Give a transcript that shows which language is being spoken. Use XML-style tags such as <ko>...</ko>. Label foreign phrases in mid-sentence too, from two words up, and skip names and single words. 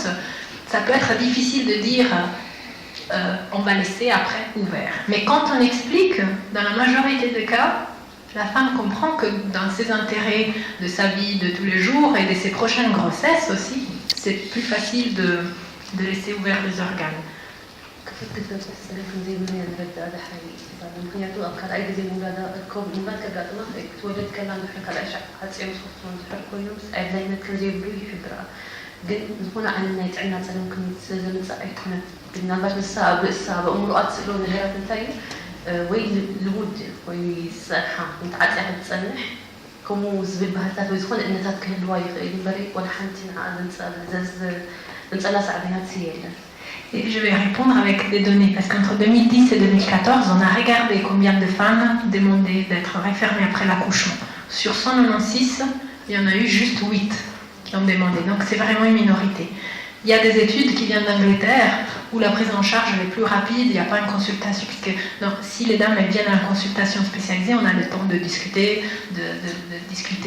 <fr>Ça peut être difficile de dire on va laisser après ouvert. Mais quand on explique, dans la majorité des cas, la femme comprend que dans ses intérêts de sa vie de tous les jours et de ses prochaines grossesses aussi, c'est plus facile de laisser ouvert les organes.</fr> <ti>ግን ዝኾነ ዓይነት ናይ ጥዕና ፀገም ከምዘምፅእ ኣይኮነን ግን ናልባት ንሳ ኣብ ርእሳ ብእምሮኣ ትስእሎ ነገራት እንታይ እዩ ወይ ልሙድ ወይ ዝፀንሓ ንተዓፅያ ክትፀንሕ ከምኡ ዝብል ባህልታት ወይ ዝኾነ እምነታት ክህልዋ ይኽእል እምበሪ ወላ ሓንቲ ንዓ ዘንፀላ ሳዕቤናት የለን.</ti> <fr>Et je vais répondre avec des données, parce qu'entre 2010 et 2014, on a regardé combien de femmes demandaient d'être refermées après l'accouchement. Sur 196, il y en a eu juste 8 qui ont demandé, donc c'est vraiment une minorité. Il y a des études qui viennent d'Angleterre où la prise en charge est plus rapide, il n'y a pas une consultation, puisque non, si les dames elles viennent à la consultation spécialisée, on a le temps de discuter, de discuter.</fr>